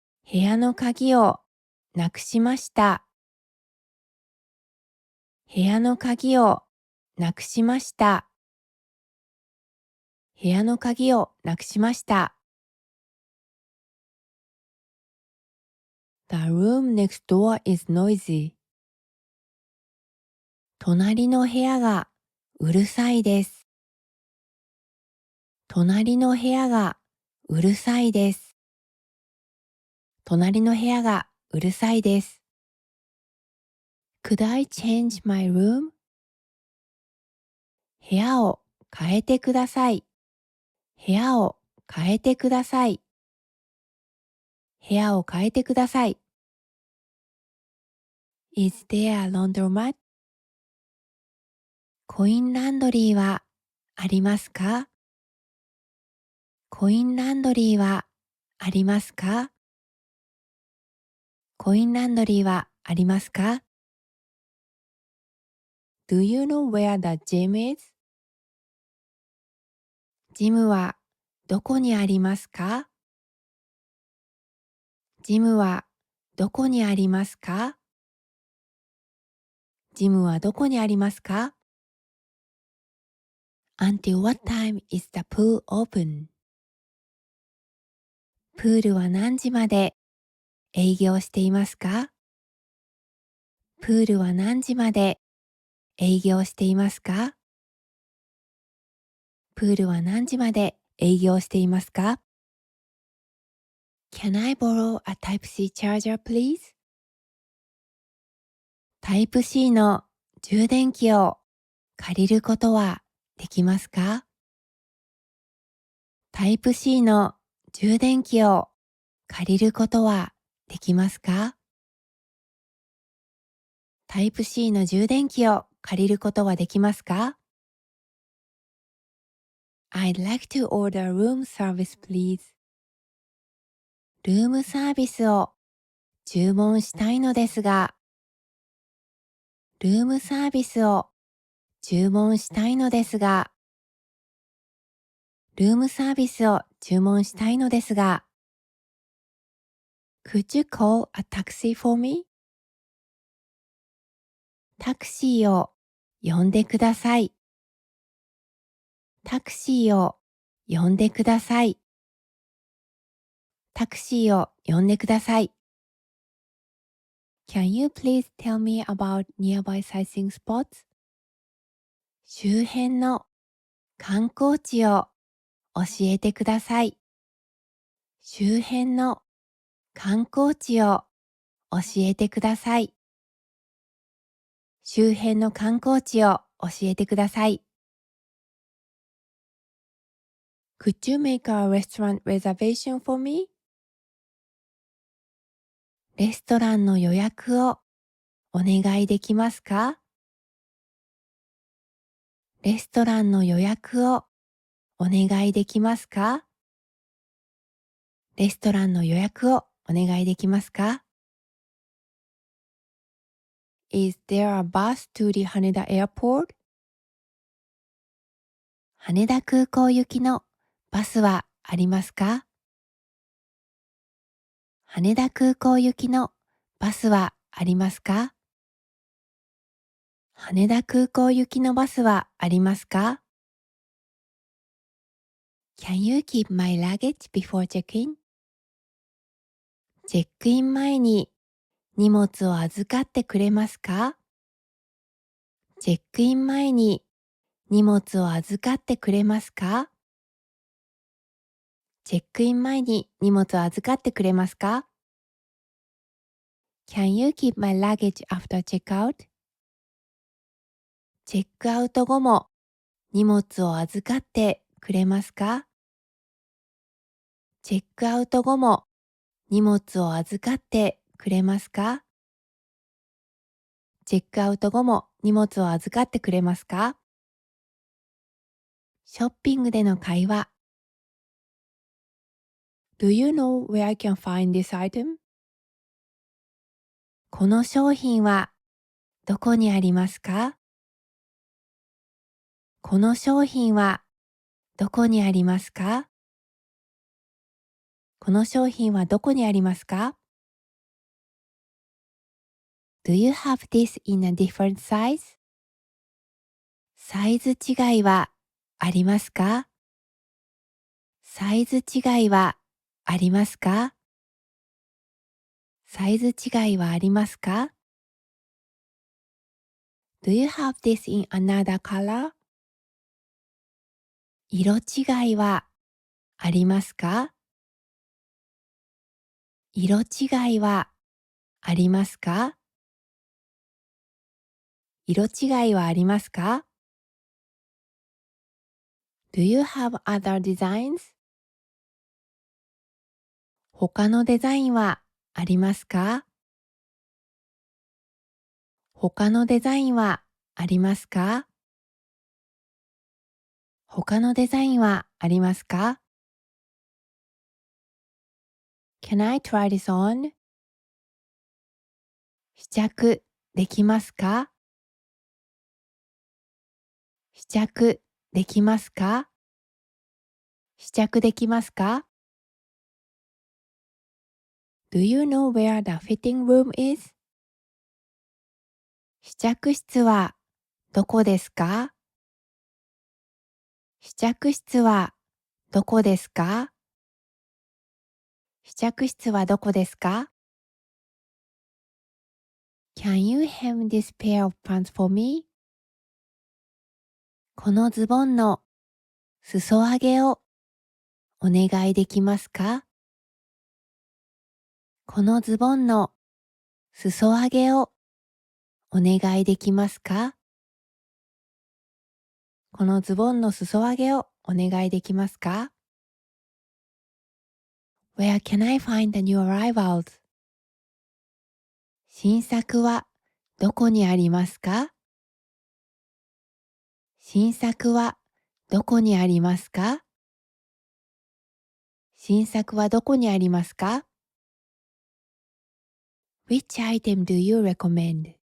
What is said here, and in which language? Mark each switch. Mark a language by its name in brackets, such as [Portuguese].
[Japanese] 部屋の鍵をなくしました。部屋の鍵をなくしました。部屋の鍵をなくしました。 [English] The room next door is noisy. [Japanese] 隣の部屋がうるさいです。隣の部屋がうるさいです。隣の部屋がうるさいです。 [English] Could I change my room? [Japanese] 部屋を変えてください。部屋を変えてください。部屋を変えてください。 [English] Is there a laundromat? [Japanese] コインランドリーはありますか？コインランドリーはありますか？コインランドリーはありますか？ [English] Do you know where the gym is? [Japanese] ジムはどこにありますか？ジムはどこにありますか？ジムはどこにありますか？ [English] Until what time is the pool open? [Japanese] プールは何時まで営業していますか？プールは何時まで営業していますか？プールは何時まで営業していますか？ [English] Can I borrow a Type-C charger, please? [Japanese] タイプ C の充電器を借りることはできますか？タイプ C の充電器を借りることはできますか？タイプ C の充電器を借りることはできますか？ [English] I'd like to order room service please. [Japanese] ルームサービスを注文したいのですが、ルームサービスを注文したいのですが、ルームサービスを注文したいのですが、 [English] Could you call a taxi for me? [Japanese] タクシーを呼んでください。タクシーを呼んでください。タクシーを呼んでください。 [English] Can you please tell me about nearby sightseeing spots? [Japanese] 周辺の観光地を教えてください。周辺の観光地を教えてください。周辺の観光地を教えてください。 [English] Could you make a restaurant reservation for me? [Japanese] レストランの予約をお願いできますか？レストランの予約をお願いできますか？レストランの予約をお願いできますか？ [English] Is there a bus to the Haneda Airport? [Japanese] 羽田空港行きのバスはありますか？羽田空港行きのバスはありますか？羽田空港行きのバスはありますか？ [English] Can you keep my luggage before check-in? [Japanese] チェックイン前に荷物を預かってくれますか？チェックイン前に荷物を預かってくれますか？チェックイン前に荷物を預かってくれますか？ [English] Can you keep my luggage after checkout? [Japanese] チェックアウト後も荷物を預かってくれますか？チェックアウト後も荷物を預かってくれますか？チェックアウト後も荷物を預かってくれますか？ショッピングでの会話。 [English] Do you know where I can find this item? [Japanese] この商品はどこにありますか？この商品はどこにありますか？この商品はどこにありますか？ [English] Do you have this in a different size? [Japanese] サイズ違いはありますか？サイズ違いはありますか？サイズ違いはありますか？ [English] Do you have this in another color? [Japanese] 色違いはありますか？色違いはありますか？色違いはありますか？ [English] Do you have other designs? [Japanese] 他のデザインはありますか？他のデザインはありますか？他のデザインはありますか？ [English] Can I try this on? [Japanese] 試着できますか？試着できますか？試着できますか？ [English] Do you know where the fitting room is? [Japanese] 試着室はどこですか？試着室はどこですか？試着室はどこですか？ [English] Can you hem this pair of pants for me? [Japanese] このズボンの裾上げをお願いできますか？このズボンの裾上げをお願いできますか？このズボンの裾上げをお願いできますか？ [English] Where can I find the new arrivals? [Japanese] 新作はどこにありますか？新作はどこにありますか？新作はどこにありますか？ [English] Which item do you recommend?